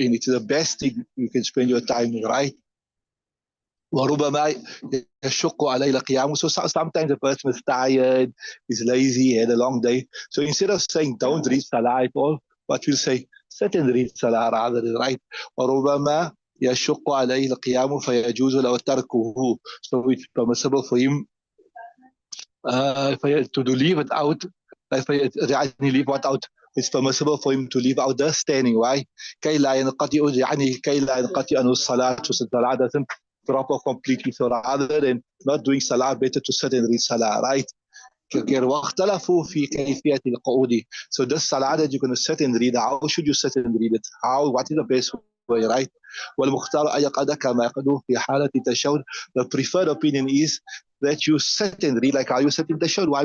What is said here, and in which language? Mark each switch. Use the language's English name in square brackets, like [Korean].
[English] It is the best thing you can spend your time in, right? [Arabic] وربما يشق عليه القيام. [English] So sometimes the person is tired, is lazy, had a long day. So instead of saying don't read salah at all, what we'll say, sit and read salah rather, right? [Arabic] وربما يشق عليه القيام فيجوز له تركه. [English] So it's permissible for him to leave it out. leave what out. It's permissible for him to leave out the standing. Why? [Arabic] كي لا ينقطع يعني كي لا ينقطع عنه الصلاة. [English] So salah doesn't drop off completely. So rather than not doing salah, better to sit and read salah, right? [Arabic] واختلفوا في كيفية القعود. [English] So this salah that you're going to sit and read, how should you sit and read it? What is the best way, right? [Arabic] والمختار أن يقعد كما يقعد في حالة التشهد. [English] The preferred opinion is that you sit and read like how you sit in the tashahhud. Why?